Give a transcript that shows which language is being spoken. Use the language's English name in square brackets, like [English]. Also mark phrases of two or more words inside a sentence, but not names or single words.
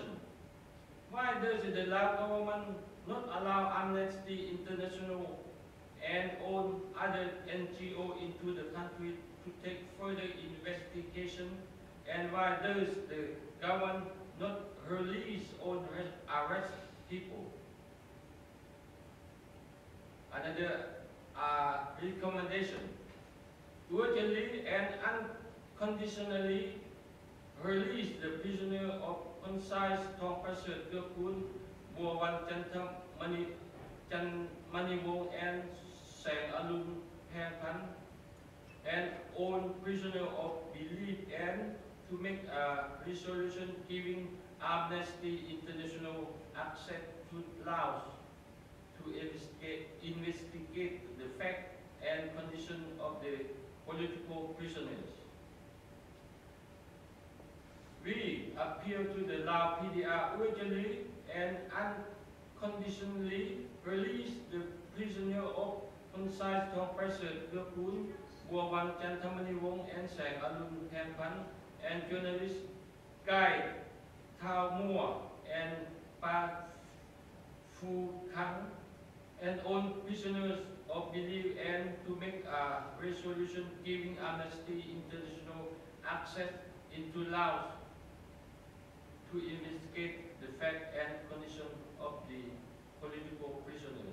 [English] Why does the Lao government not allow Amnesty International and all other NGO into the country to take further investigation, and why does the government not release or arrest people? Another recommendation: urgently and unconditionally release the prisoner of concise Thong Passet Lukun, Wawan Chan Maniwong, and Sang Alun Pang Pan. and own prisoner of belief, and to make a resolution giving Amnesty International access to Laos to investigate the fact and condition of the political prisoners. We appeal to the Lao PDR urgently and unconditionally release the prisoner of Concise Thong Prasert Lukun, Buawan Chantamani Wong and Sang Alun Kampan, and journalist Guy Thao Mua and Pa Phu Khang, and all prisoners of belief, and to make a resolution giving Amnesty International access into Laos to investigate the fact and condition of the political prisoners.